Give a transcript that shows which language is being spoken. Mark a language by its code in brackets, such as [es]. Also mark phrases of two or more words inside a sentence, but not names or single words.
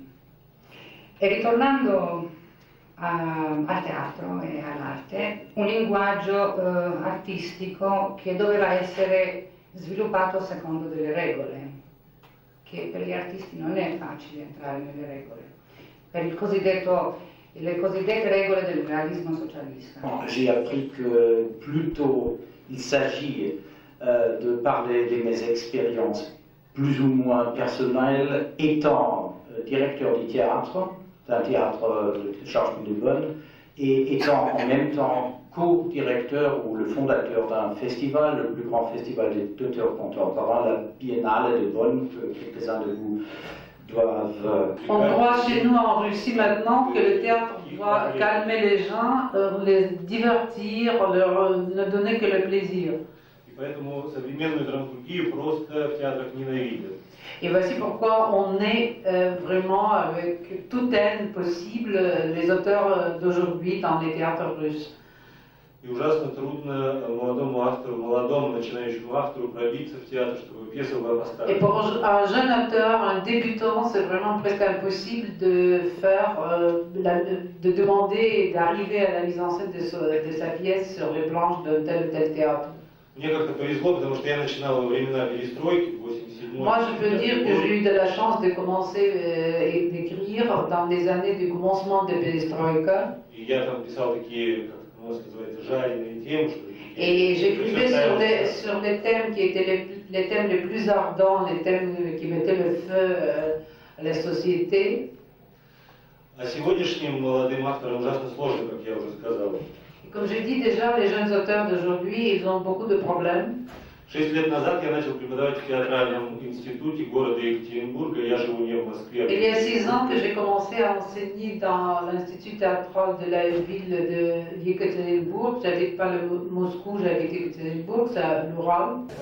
[it] E ritornando al teatro e all'arte, un linguaggio artistico che doveva essere sviluppato secondo delle regole, che per gli artisti non è facile entrare nelle regole, per le cosiddette regole del realismo socialista. [fr] J'ai appris que plutôt il s'agit de parler de mes expériences plus ou moins personnelles étant directeur du théâtre, d'un théâtre de Charles de Bonn, et étant en même temps co-directeur ou le fondateur d'un festival, le plus grand festival d'auteurs contemporains, la Biennale de Bonn, que quelques-uns de vous doivent... On croit chez nous en Russie maintenant que le théâtre doit calmer les gens, les divertir, ne donner que le plaisir. [ru] Поэтому современную драматургию просто в театрах ненавидят. [fr] Et voici pourquoi on est vraiment avec toute haine possible les auteurs d'aujourd'hui dans les théâtres russes. [ru] И ужасно трудно молодому автору, молодому начинающему автору пробиться в театр, чтобы пьесу была поставлена. [fr] Et pour un jeune auteur, un débutant, c'est vraiment presque impossible de faire, de demander et d'arriver à la mise en scène de sa pièce sur les planches de tel ou tel théâtre. [ru] Мне как-то повезло, потому что я начинал во времена перестройки, 87-й. [fr] Moi, je peux dire que j'ai eu de la chance de commencer et d'écrire dans les années du commencement de Perestroïka. [ru] И я там писал такие, как у нас называется, жареные темы, что ли. [fr] Et j'écrivais sur les thèmes qui étaient les thèmes les plus ardents, les thèmes qui mettaient le feu à la société. [ru] А сегодняшним молодым авторам ужасно сложно, как я уже сказал. [fr] Et comme j'ai dit déjà, les jeunes auteurs d'aujourd'hui, ils ont beaucoup de problèmes. [ru] 6 лет назад я начал преподавать в театральном институте города Екатеринбурга, я живу не в Москве. [fr] Il y a 6 ans que j'ai commencé à enseigner dans l'Institut théâtral de la ville de Yekaterinbourg. J'habite pas le Moscou, j'habite Yekaterinbourg, c'est à l'Oural.